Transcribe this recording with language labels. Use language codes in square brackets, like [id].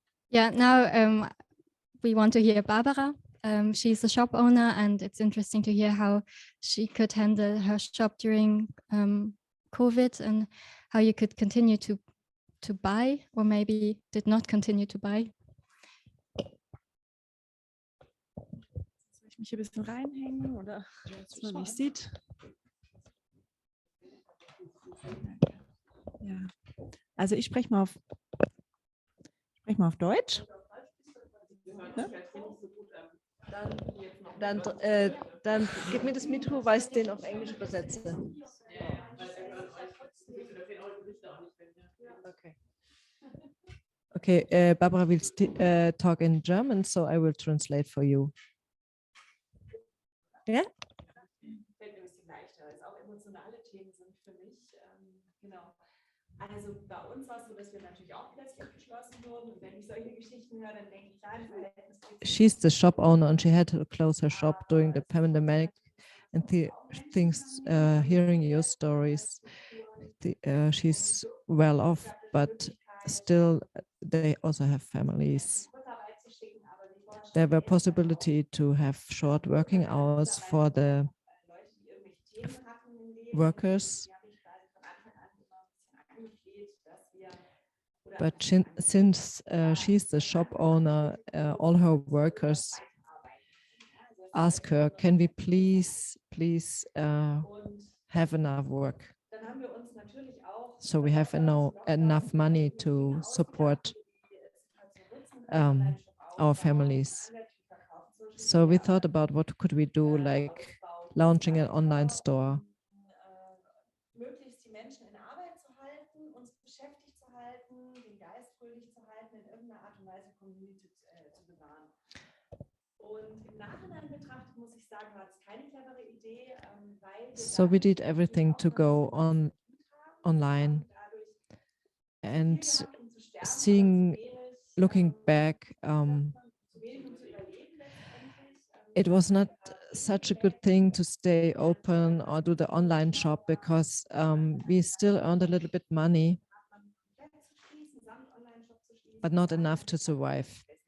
[en] Yeah, now we want to hear Barbara. She's a shop owner, and it's interesting to hear how she could handle her shop during COVID and how you could continue to buy, or maybe did not continue to buy. [de] Soll ich mich hier ein bisschen reinhängen oder dass man mich sieht? Ja. Also ich spreche mal auf Deutsch. Ja? Dann gib mir das Mikro, weil ich den auf Englisch übersetze. [en] Okay, Barbara will talk in German, so I will translate for you. [de] Ja? Fällt mir ein bisschen leichter, weil es auch emotionale Themen sind für mich. Genau. Also bei uns war es so, dass wir natürlich auch plötzlich geschlossen wurden. Und wenn ich solche Geschichten höre, dann denke ich, klar, im Verhältnis. [en] She's the shop owner and she had to close her shop during the pandemic. And hearing your stories, she's well off, but still they also have families. There were possibility to have short working hours for the workers. But since she's the shop owner, all her workers ask her, can we please have enough work? So we have enough money to support our families. So we thought about what could we do, like launching an online store. [de] Möglichst die Menschen in Arbeit zu halten, uns beschäftigt zu halten, den Geist fröhlich zu halten, in irgendeiner Art und Weise Community zu bewahren. Und im Nachhinein betrachtet muss ich sagen, war es keine clevere Idee, weil [en] so we did everything to go online, and looking back, it was not such a good thing to stay open or do the online shop, because we still earned a little bit money, but not enough to survive.